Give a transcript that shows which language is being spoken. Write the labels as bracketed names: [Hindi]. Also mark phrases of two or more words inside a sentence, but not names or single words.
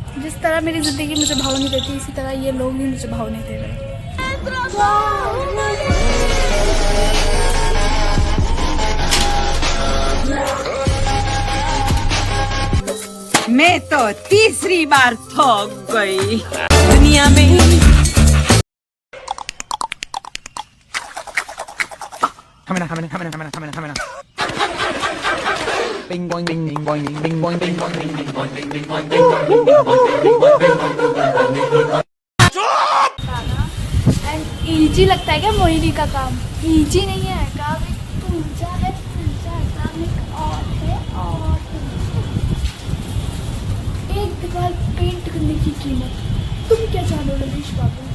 [Hindi] जिस तरह मेरी जिंदगी मुझे भाव नहीं देती, इसी तरह ये लोग भी मुझे भाव नहीं दे रहे। मैं तो तीसरी बार थक गई दुनिया में। Bing boing bing bing boing bing bing boing bing boing bing bing boing bing bing boing [English] and easy [Hindi] लगता है क्या मोहिनी का काम? इजी नहीं है, काम एक पूजा है, काम एक और है। और एक दीवार पेंट करने की कीमत तुम क्या जानो ललिश बाबू?